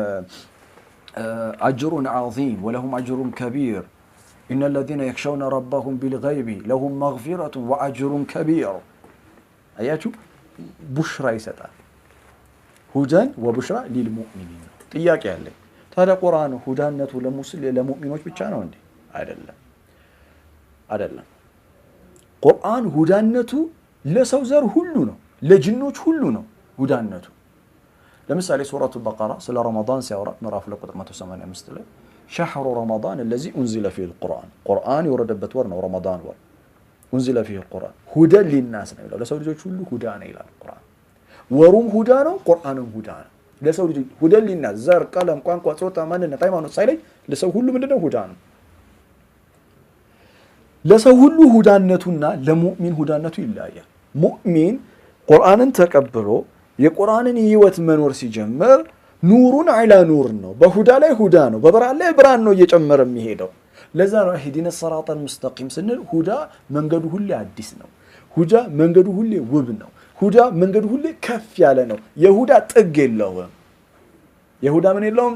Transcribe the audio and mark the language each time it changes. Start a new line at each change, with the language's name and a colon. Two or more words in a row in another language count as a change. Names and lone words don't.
Arabic: أجر عظيم ولهم أجر كبير إن الذين يخشون ربهم بالغيب لهم مغفرة وأجر كبير።
Amharic: አያችሁ፣ ቡሽራ ይሰጣል።
Arabic: هدى وبشرى للمؤمنين
Amharic: ነው። ጥያቄ አለኝ። ታዲያ ቁርአን ሁዳነቱ ለሙእሚኖች ብቻ ነው እንዴ? አይደለም። ቁርአን ሁዳነቱ ለሰው ዘር ሁሉ ነው፣ ለጅኖች ሁሉ ነው ሁዳነቱ። ለምሳሌ ሱረቱ በቀራ ስለ ረመዳን ሲያወራ ምዕራፍ 285 ላይ
Arabic: شهر رمضان الذي انزل فيه القرآن
Amharic: ቁርአን የወረደበት ወር ነው ረመዳን ወር።
Arabic: انزل فيه القرآن هدى للناس
Amharic: ነው ይላል። ለሰው ልጆች ሁሉ ሁዳ ነው ይላል ቁርአን። ወሩም ሁዳ ነው፣ ቁርአንም ሁዳ ነው። ለሰው ልጅ
Arabic: هدى للناس፣
Amharic: ዘር፣ ቀለም፣ ቋንቋ፣ ጾታ፣ ማንነት፣ ሃይማኖት ሳይለይ ለሰው ሁሉ ምንድነው? ሁዳ ነው። ለሰው ሁሉ ሁዳነቱና ለሙእሚን ሁዳነቱ ይለያያል። ሙእሚን ቁርአንን ተቀብሎ የቁርአንን ህይወት መኖር ሲጀምር
Arabic: نور على نور
Amharic: ነው፣ በሁዳ ላይ ሁዳ ነው፣ በብርሃን ላይ ብርሃን ነው እየጨመረ የሚሄደው። ለዛ ነው
Arabic: اهدنا الصراط المستقيم
Amharic: ስንል ሁዳ መንገዱ ሁሌ አዲስ ነው፣ ሁዳ መንገዱ ሁሌ ውብ ነው፣ ሁዳ መንገዱ ሁሌ ከፍ ያለ ነው። የሁዳ ጥግ የለውም። የሁዳ ምን የለውም?